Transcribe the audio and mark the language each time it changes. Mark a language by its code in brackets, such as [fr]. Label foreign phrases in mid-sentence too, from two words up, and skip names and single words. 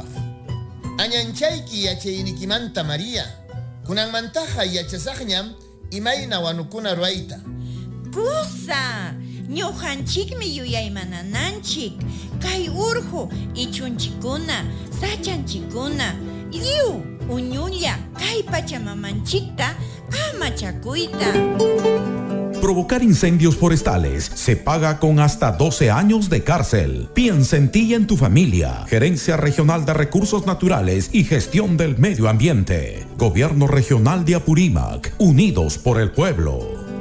[qu] Añanchayki yachaynikimanta María, kunanmantaqa yachasaqñam imayna wanukuna ruayta. Kusa, ñuqanchikmi yuyaymanananchik, kay urhu ichunchikuna, sachanchikuna, lliw uñulla, kay pachamamanchikta ama chakuyta. [es] Provocar incendios forestales se paga con hasta 12 años de cárcel. Piensa en ti y en tu familia. Gerencia Regional de Recursos Naturales y Gestión del Medio Ambiente. Gobierno Regional de Apurímac. Unidos por el pueblo.